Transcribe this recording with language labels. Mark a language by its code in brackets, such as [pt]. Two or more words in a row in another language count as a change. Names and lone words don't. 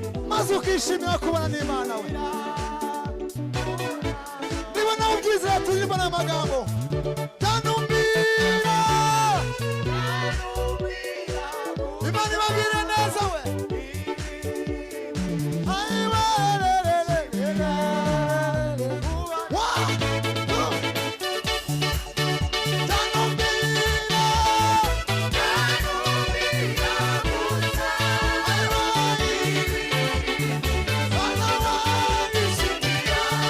[rw] Maze ukishimira kubana n'Imana we. Niba nawe ubyizera turirimba n'amagambo. Nzanumbira. Imana ibagirire neza we. Ayiwe, re, re, re, re, re, re, re. [en] One, two. [rw] Nzanumbira. Nzanumbira gusa. Ayiwe. Bana banjye. Bana banjye. Nzanumbira.